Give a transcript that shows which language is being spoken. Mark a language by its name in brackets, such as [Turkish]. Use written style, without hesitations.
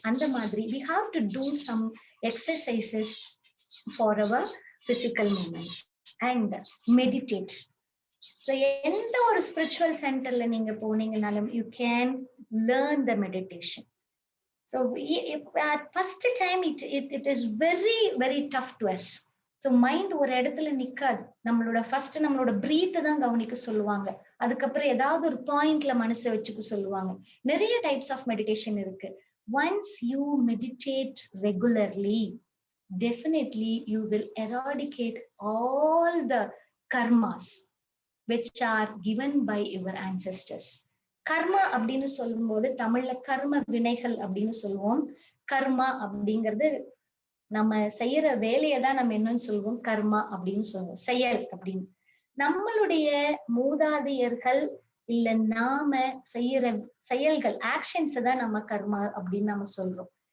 [Tamil] அந்த மாதிரி [English] we have to do some exercises for our physical movements and meditate. [Tamil] So எந்த ஒரு spiritual சென்டர்ல நீங்க போனீங்கனாலும் [English] you can learn the meditation. So at first time it is very tough to us. [Tamil] So mind ஒரு இடத்துல நிக்காது. நம்மளோட first நம்மளோட breath தான் கவனிக்க சொல்லுவாங்க. அதுக்கப்புறம் ஏதாவது ஒரு பாயிண்ட்ல மனசை வச்சுக்க சொல்லுவாங்க. நிறைய டைப்ஸ் ஆஃப் மெடிடேஷன் இருக்கு. [English] Once you meditate regularly, definitely you will eradicate all the karmas which are given by your ancestors. [Tamil] கர்மா அப்படின்னு சொல்லும்போது தமிழ்ல கர்ம வினைகள் அப்படின்னு சொல்லுவோம். கர்மா அப்படிங்கிறது நம்ம செய்யற வேலையை தான் நம்ம என்னன்னு சொல்லுவோம், கர்மா அப்படின்னு சொல்லுவோம், செயல் அப்படின்னு. நம்மளுடைய மூதாதையர்கள் இல்ல நாம செய்யற செயல்கள், ஆக்ஷன்ஸ் தான் நம்ம கர்மா அப்படின்னு நம்ம சொல்றோம்.